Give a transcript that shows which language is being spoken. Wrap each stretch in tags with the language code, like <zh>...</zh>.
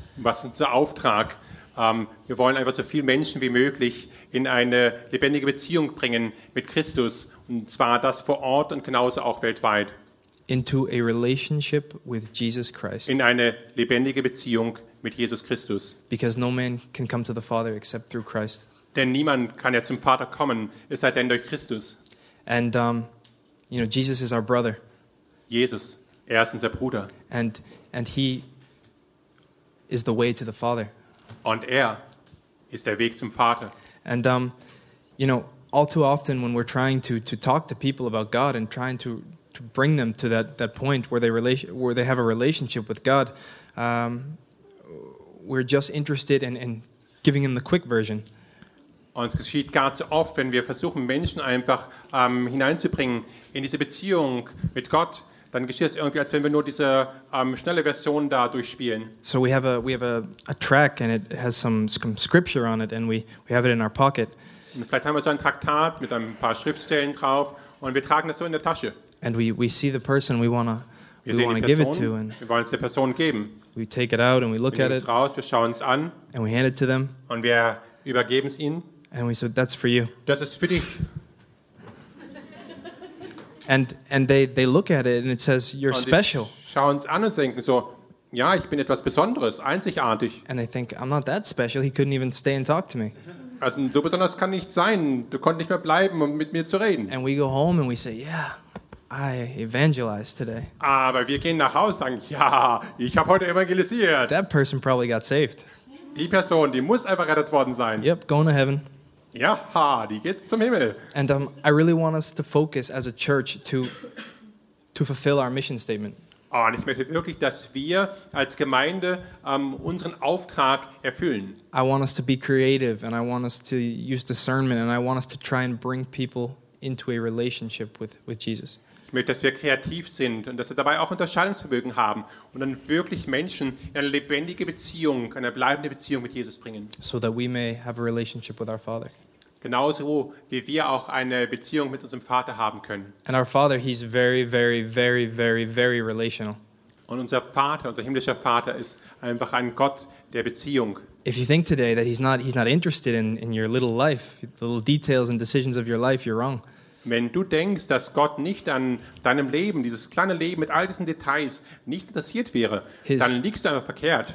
<de>Was ist unser Auftrag? Wir wollen einfach so viele Menschen wie möglich in eine lebendige Beziehung bringen mit Christus, und zwar das vor Ort und genauso auch weltweit.</de> <en>Into a relationship with Jesus Christ.</en> <de>In eine lebendige Beziehung mit Jesus Christus.</de> <en>Because no man can come to the Father except through Christ.</en> <de>Denn niemand kann ja zum Vater kommen, es sei denn durch Christus.</de> <en>And you know, Jesus is our brother.</en> <de>Jesus, er ist unser Bruder.</de> <en>And he is the way to the Father.</en> <de>Und er ist der Weg zum Vater.</de> <en>And you know, all too often when we're trying to talk to people about God and trying to bring them to that point where they have a relationship with God, we're just interested in giving them the quick version.</en> <de>Und es geschieht gar zu oft, wenn wir versuchen, Menschen einfach hineinzubringen in diese Beziehung mit Gott, dann geschieht es irgendwie, als wenn wir nur diese schnelle Version da durchspielen.</de> <en>So we have a track and it has some scripture on it and we have it in our pocket.</en> <de>Und vielleicht haben wir so ein Traktat mit ein paar Schriftstellen drauf und wir tragen das so in der Tasche.</de> <en>And we see the person we want to give it to, and</en> <de>wir wollen es der Person geben.</de> <en>We take it out and we look at it.</en> <de>Wir schauen es an.</de> <en>And we hand it to them.</en> <de>Und wir übergeben es ihnen.</de> <en>And we said, that's for you.</en> <de>Das ist für dich.</de> <en>And they look at it and it says, you're special.</en> <de>Schauen es an und denken so, ja, ich bin etwas Besonderes, einzigartig.</de> <en>And they think, I'm not that special. He couldn't even stay and talk to me.</en> <de>Also so besonders kann nicht sein. Du konntest nicht mehr bleiben, um mit mir zu reden.</de> <en>And we go home and we say, yeah, I evangelized today.</en> <de>Aber wir gehen nach Hause und sagen, ja, ich habe heute evangelisiert.</de> <en>That person probably got saved.</en> <de>Die Person, die muss einfach gerettet worden sein.</de> <en>Yep, going to heaven.</en> <de>Ja, ha, die geht zum Himmel.</de> <en>And I really want us to focus as a church to fulfill our mission statement.</en> <de>Und ich möchte wirklich, dass wir als Gemeinde unseren Auftrag erfüllen.</de> <en>I want us to be creative and I want us to use discernment and I want us to try and bring people into a relationship with Jesus.</en> <de>Ich möchte, dass wir kreativ sind und dass wir dabei auch Unterscheidungsvermögen haben und dann wirklich Menschen in eine lebendige Beziehung, eine bleibende Beziehung mit Jesus bringen.</de> <en>So that we may have a relationship with our Father.</en> <de>Genauso wie wir auch eine Beziehung mit unserem Vater haben können.</de> <en>And our Father, he's very, very, very, very, very relational.</en> <de>Und unser Vater, unser himmlischer Vater, ist einfach ein Gott der Beziehung.</de> <en>If you think today that he's not interested in your little life, the little details and decisions of your life, you're wrong.</en> <de>Wenn du denkst, dass Gott nicht an deinem Leben, dieses kleine Leben mit all diesen Details, nicht interessiert wäre, dann liegst du einfach verkehrt.</de>